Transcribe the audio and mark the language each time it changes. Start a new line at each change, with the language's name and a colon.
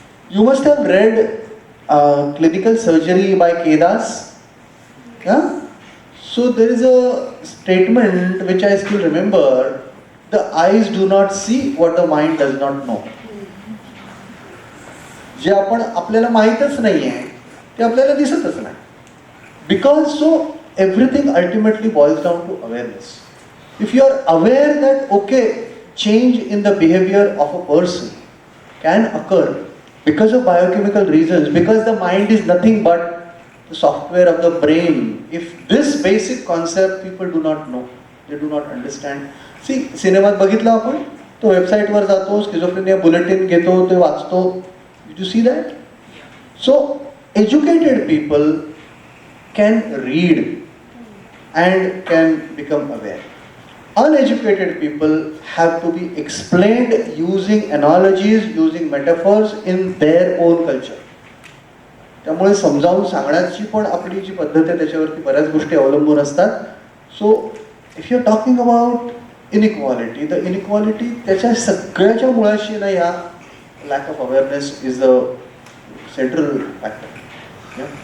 English: You must have read Clinical Surgery by K. Das. Yeah? So there is a statement which I still remember. The eyes do not see what the mind does not know.
Marathi: जे आपण आपल्याला माहीतच नाही आहे ते आपल्याला दिसतच नाही.
English: Because so everything ultimately boils down to awareness. If you are aware that okay, change in the behavior of a person can occur because of biochemical reasons, because the mind is nothing but the software of the brain. If this basic concept people do not know, they do not understand.
Marathi: See, सिनेमात बघितलं आपण, तो वेबसाईटवर जातो, schizophrenia bulletin घेतो, ते वाचतो.
English: Did you see that? So educated people can read and can become aware. Uneducated people have to be explained using analogies, using metaphors in their own culture.
Marathi: त्यामुळे समजावून सांगण्याची पण आपली जी पद्धत आहे त्याच्यावरती बऱ्याच गोष्टी अवलंबून असतात.
English: so if you are talking about inequality, the inequality
Marathi: त्याच्या सगळ्याच्या मुळाशी ना या
English: Lack of awareness is the central factor.